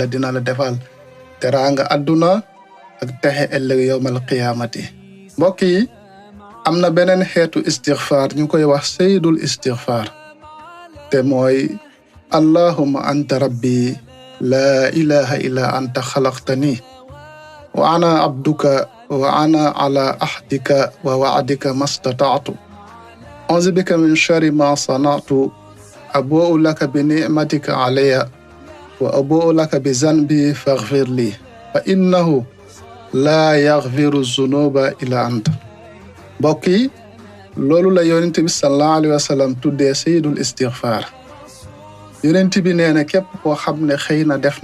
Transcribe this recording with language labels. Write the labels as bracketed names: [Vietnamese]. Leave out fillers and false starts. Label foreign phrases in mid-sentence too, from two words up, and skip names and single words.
[Wolof] dina la defal teraanga adduna ak texe ëllëg [Arabic] يوم القيامة [Wolof] mbokk yi am na beneen xeetu istighfar ñu koy wax [Arabic] سيد الاستغفار [Wolof] te mooy [Arabic] اللهم أنت ربي لا إله إلا أنت خلقتني وأنا عبدك وأنا على عهدك ووعدك ما استطعت أعوذ بك من شر ما صنعت أبوء لك بنعمتك علي وأبوء لك بذنبي فاغفر لي فإنه لا يغفر الذنوب إلا أنت [Wolof] mbokk yi loolu la yonent bi [Arabic] صلى الله عليه وسلم [Wolof] tuddee [Arabic] سيد الاستغفار [Wolof] yonent bi nee na képp koo xam ne xëy na